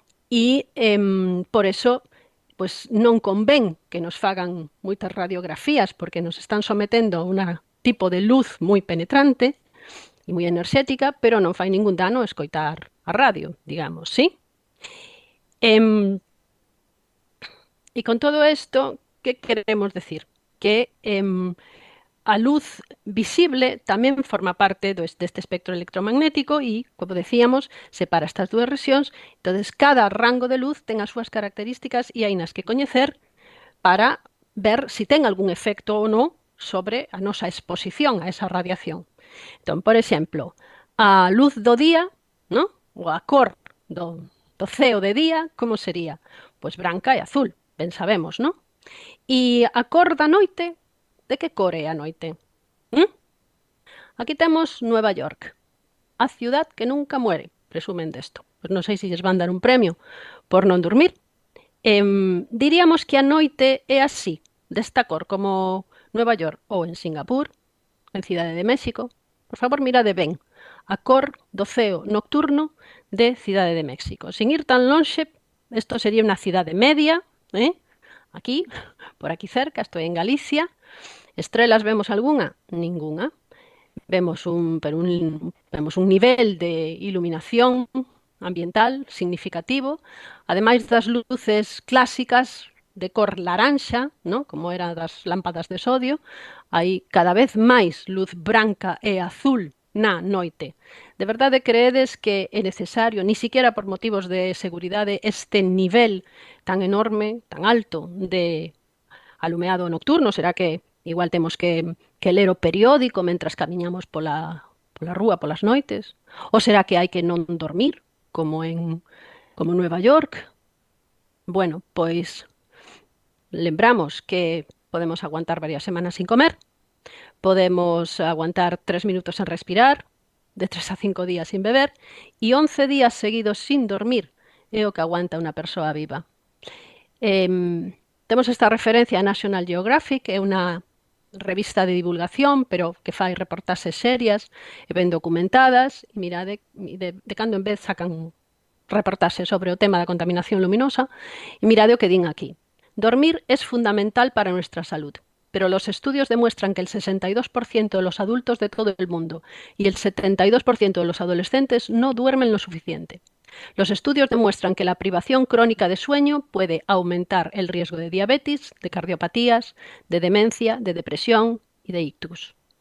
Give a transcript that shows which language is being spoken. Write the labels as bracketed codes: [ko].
[gl] e por eso pois non convén que nos fagan moitas radiografías, porque nos están sometendo a un tipo de luz moi penetrante e moi enerxética, pero non fai ningún dano escoitar a radio, digamos, sí? E con todo isto, que queremos decir? Que a luz visible tamén forma parte deste espectro electromagnético e, como decíamos, separa estas dúas rexións. Entonces, cada rango de luz ten as súas características e hainas que coñecer para ver se ten algún efecto ou non sobre a nosa exposición a esa radiación. Entón, por exemplo, a luz do día, non? Ou a cor do ceo de día, como sería? Pois branca e azul, ben sabemos, non? E a cor da noite, de que cor é a noite? Aquí temos Nueva York, a [es] ciudad que nunca muere, presumen desto. [gl] Pois non sei se lles van dar un premio por non dormir. Diríamos que a noite é así, desta cor, como Nueva York ou en Singapur, en Cidade de México. Por favor, mirade ben a cor do ceo nocturno de Cidade de México. Sin ir tan lonxe, isto sería unha cidade media, aquí, por aquí cerca, estou en Galicia. Estrelas vemos algunha? Ningunha. Vemos un nivel de iluminación ambiental significativo, ademais das luces clásicas de cor laranxa, ¿no? Como era das lámpadas de sodio, hai cada vez máis luz branca e azul na noite. De verdade creedes que é necesario, ni siquiera por motivos de seguridade, este nivel tan enorme, tan alto de alumeado nocturno? Será que igual temos que ler o periódico mentras camiñamos pola rúa polas noites? Ou será que hai que non dormir, como Nueva York? Bueno, pois lembramos que podemos aguantar varias semanas sin comer, podemos aguantar 3 minutos en respirar, de 3 a 5 días sin beber e 11 días seguidos sin dormir é o que aguanta unha persoa viva. Temos esta referencia a National Geographic, é unha revista de divulgación, pero que fai reportaxes serias e ben documentadas, e mirade, de cando en vez sacan reportaxes sobre o tema da contaminación luminosa, e mirade o que din aquí. [es] Dormir es fundamental para nuestra salud, pero los estudios demuestran que el 62% de los adultos de todo el mundo y el 72% de los adolescentes no duermen lo suficiente. Los estudios demuestran que la privación crónica de sueño puede aumentar el riesgo de diabetes, de cardiopatías, de demencia, de depresión y de ictus.